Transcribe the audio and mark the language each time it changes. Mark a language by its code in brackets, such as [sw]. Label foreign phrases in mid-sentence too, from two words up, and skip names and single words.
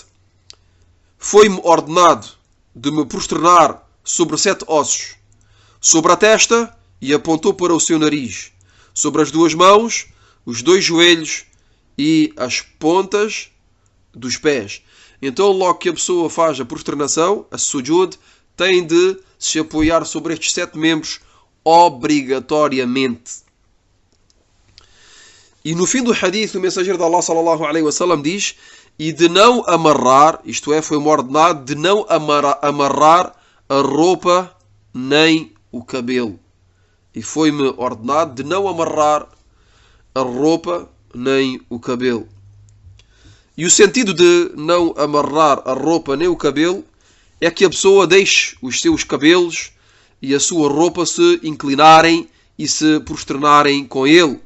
[pt] Foi-me ordenado de me prosternar sobre 7 ossos, sobre a testa, e apontou para o seu nariz, sobre as 2 mãos, os 2 joelhos e as pontas dos pés. Então, logo que a pessoa faz a prosternação, a sujud, tem de se apoiar sobre estes 7 membros obrigatoriamente. E no fim do hadith, o mensageiro de Allah [ar] صلى الله عليه وسلم [pt] diz: e de não amarrar, isto é, foi-me ordenado de não amarrar a roupa nem o cabelo. E foi-me ordenado de não amarrar a roupa nem o cabelo. E o sentido de não amarrar a roupa nem o cabelo é que a pessoa deixe os seus cabelos e a sua roupa se inclinarem e se prosternarem com ele.